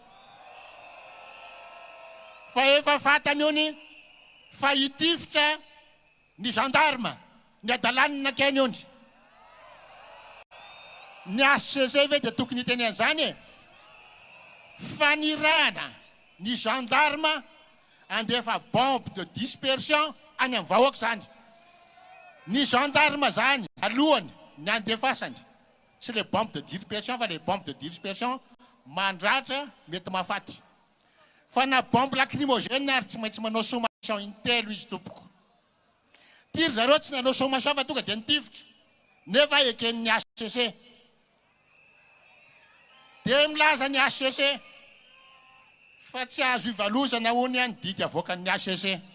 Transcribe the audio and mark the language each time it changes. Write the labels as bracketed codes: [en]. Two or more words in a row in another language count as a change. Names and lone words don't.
[mg] fa efa fatany hony fa hitifitra ny gendarme ny adalanina keny hony ny HCC ve dia tokony hiteny an'izany fa nirahana ny gendarme andefa [fr] bombe de dispersion [mg] any amin'ny vahoaka zany ny gendarme zany alohany ny andefasany tsy le [fr] bombe de dispersion [mg] fa le [fr] bombe de dispersion [mg] mandratra mety mahafaty fa na [fr] bombe lacrymogène [mg] ary tsy maintsy manao sommation intelo izy tompoko tiry zareo tsy nanao sommation fa tonga dia nitifitra nefa eken'ny HCC dia milaza ny HCC fa tsy azo ivalozana hony any didy avoakan'ny HCC.